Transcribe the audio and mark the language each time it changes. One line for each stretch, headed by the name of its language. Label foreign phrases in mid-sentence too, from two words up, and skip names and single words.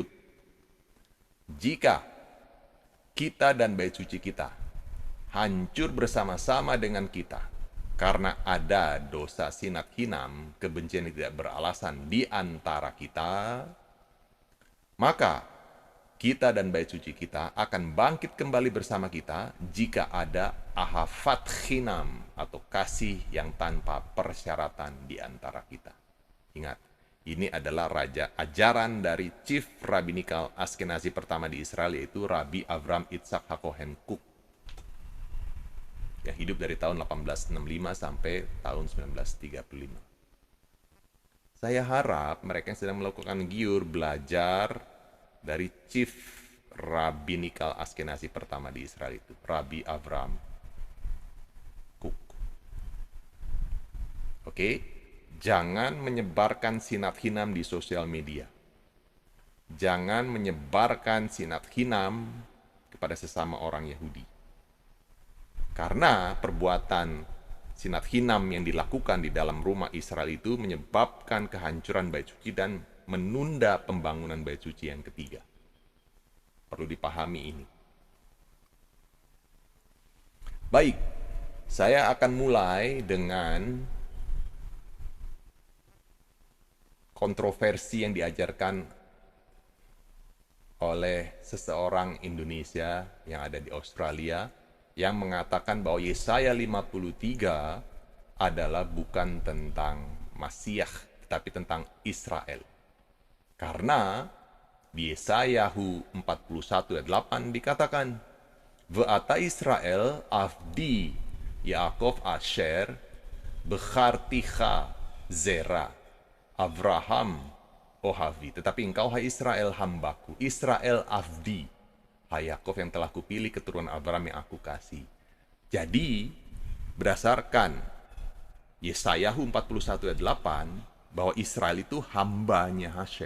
Indonesian: Jika kita dan bait suci kita hancur bersama-sama dengan kita karena ada dosa
Hebrew: שנאת חינם,
Indonesian: kebencian yang tidak beralasan di antara kita, maka kita dan bait suci kita akan bangkit kembali bersama kita jika ada
Hebrew: אהבת חינם
Indonesian: atau kasih yang tanpa persyaratan di antara kita. Ingat, ini adalah ajaran dari
English: Chief Rabbinical
Indonesian: Askenazi pertama di Israel, yaitu Rabbi Avraham Itzhak HaKohen Kook, yang hidup dari tahun 1865 sampai tahun 1935. Saya harap mereka yang sedang melakukan giur belajar dari
English: Chief Rabbinical
Indonesian: Askenazi pertama di Israel itu, Rabbi Avraham Kook. Oke? Jangan menyebarkan
Hebrew: שנאת חינם
Indonesian: di sosial media. Jangan menyebarkan
Hebrew: שנאת חינם
Indonesian: kepada sesama orang Yahudi. Karena perbuatan
Hebrew: שנאת חינם
Indonesian: yang dilakukan di dalam rumah Israel itu menyebabkan kehancuran bait suci dan menunda pembangunan bait suci yang ketiga. Perlu dipahami ini. Baik, saya akan mulai dengan kontroversi yang diajarkan oleh seseorang Indonesia yang ada di Australia yang mengatakan bahwa Yesaya 53 adalah bukan tentang Masiah, tetapi tentang Israel. Karena di Yesayahu 41 ayat 8 dikatakan,
Hebrew: ואתה ישראל עבדי יעקב אשר בחרתיך זרע אברהם אהבי.
Indonesian: Tetapi engkau hai Israel hambaku,
Hebrew: ישראל עבדי,
Indonesian: hai Yaakov yang telah kupilih keturunan Abraham yang aku kasih. Jadi berdasarkan Yesayahu 41 ayat 8 bahwa Israel itu hambanya Hashem.